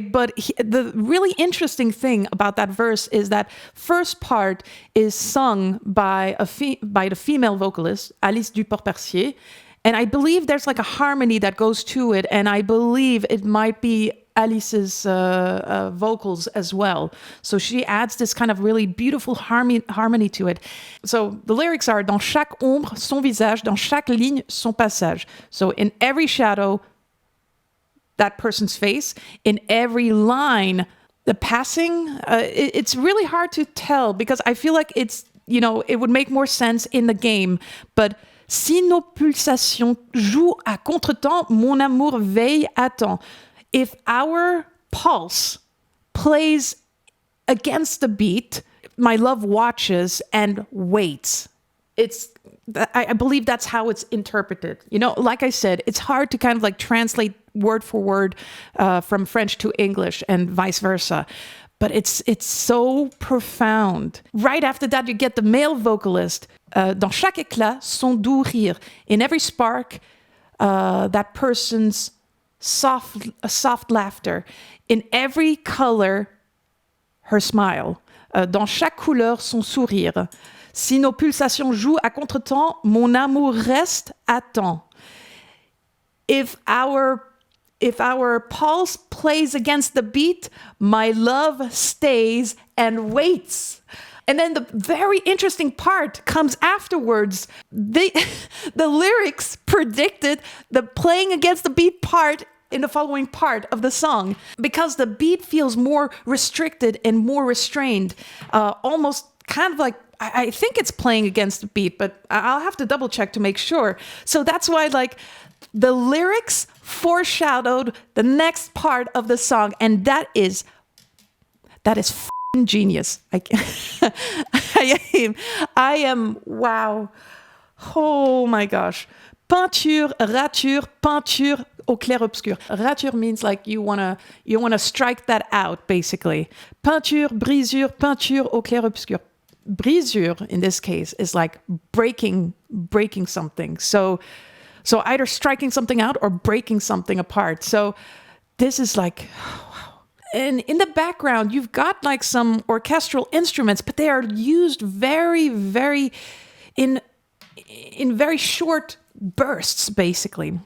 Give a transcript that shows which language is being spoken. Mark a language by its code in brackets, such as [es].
[en] But the really interesting thing about that verse is that first part is sung by the female vocalist, Alice Duport-Percier. And I believe there's like a harmony that goes to it. And I believe it might be Alice's vocals as well. So she adds this kind of really beautiful harmony to it. So the lyrics are, [fr] dans chaque ombre, son visage, dans chaque ligne, son passage. [en] So in every shadow, that person's face, in every line, the passing, it's really hard to tell because I feel like it's, it would make more sense in the game. [fr] But si nos pulsations jouent à contretemps, mon amour veille attend. [en] If our pulse plays against the beat, my love watches and waits. I believe that's how it's interpreted. Like I said, it's hard to kind of like translate word for word from French to English and vice versa. But it's so profound. Right after that, you get the male vocalist. [fr] Dans chaque éclat, son doux rire. [en] In every spark, that person's soft laughter. In every color, her smile. [fr] Dans chaque couleur, son sourire. Si nos pulsations jouent à contretemps, mon amour reste attend. [en] If our pulse plays against the beat, my love stays and waits. And then the very interesting part comes afterwards. The lyrics predicted the playing against the beat part in the following part of the song because the beat feels more restricted and more restrained, almost kind of like, I think it's playing against the beat, but I'll have to double check to make sure. So that's why like the lyrics foreshadowed the next part of the song, and that is genius. I am wow. Oh my gosh. [fr] Peinture, rature, peinture au clair obscur. [en] Rature means like you wanna strike that out basically. [fr] Peinture, brisure, peinture au clair obscur. [en] Brisure in this case is like breaking something. So either striking something out or breaking something apart. So this is like, wow. And in the background, you've got like some orchestral instruments, but they are used very, very in very short bursts, basically.